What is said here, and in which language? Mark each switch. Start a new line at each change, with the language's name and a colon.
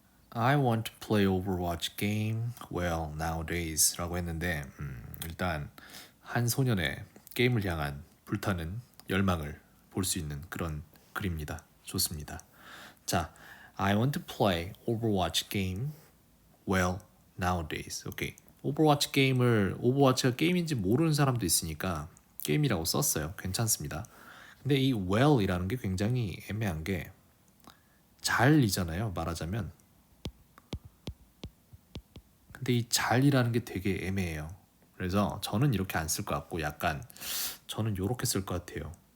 English: I want to play Overwatch game well nowadays
Korean: 라고 했는데 일단 한 소년의 게임을 향한 불타는 열망을 볼 수 있는 그런 글입니다. 좋습니다.
English: 자, I want to play Overwatch game well nowadays.
Korean: 오케이. 오버워치 게임을 오버워치가 게임인지 모르는 사람도 있으니까 게임이라고 썼어요. 괜찮습니다. 근데 이 well이라는 게 굉장히 애매한 게 잘이잖아요. 말하자면. 근데 이 잘이라는 게 되게 애매해요. 그래서 저는 이렇게 안 쓸 것 같고 약간 저는 이렇게 쓸 것 같아요.